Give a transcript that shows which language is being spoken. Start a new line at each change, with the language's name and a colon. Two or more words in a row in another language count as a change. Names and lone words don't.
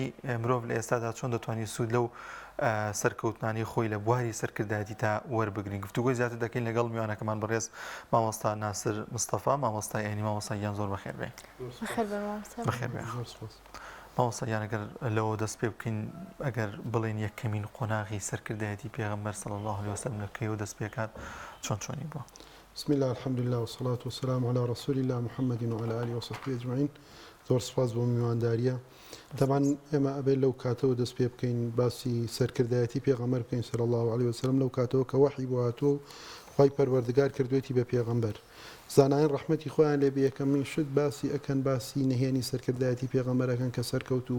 Central Kurdish: مرۆڤ لە ئێستادا چۆن دەتوانین سوود لەو سەرکەوتنانی خۆی لە بواری سەرکردایەتی تا وەربگرین گفتوگۆی زیاتر دەکەین لەگەڵ میوانەکەمان بەڕێز مامۆستا ناسر مستەفا مامۆستای ئەینی مامۆستاییان زۆر بەخێر بێ بەخێر بێ مامۆستاییان ئەگەر لەوە دەست پێ بکەین ئەگەر بڵێن یەکەمین قۆناغی سەرکردایەتی پێغەمبەر
Arabic: صلی الله عليه وسلم
Central Kurdish: لە کەیەوە دەست پێکات چۆنی بووە
Arabic: بسم الله الحمد لله والصلاة والسلام على رسول الله محمد وعلى آله وصحبه أجمعين
Central Kurdish: زۆر سپاس بۆ میوانداریە طبعا ئێمە ئەبێت لەو کاتەوە دەست پێ بکەین باسی سەرکردایەتی پێغەمبەر بکەین
Arabic: صلی الله عليه وسلم
Central Kurdish: لەو کاتەوە کە وحی بۆ هاتووە خی پەروەردگار کردوێتی بە پێغەمبەر زانایان ڕەحمەتی خۆیان لێ یەکەمین شت باسی ئەکەن باسی نهێنی سەرکردایەتی پێغەمبەرەکەن کە سەرکەوتوو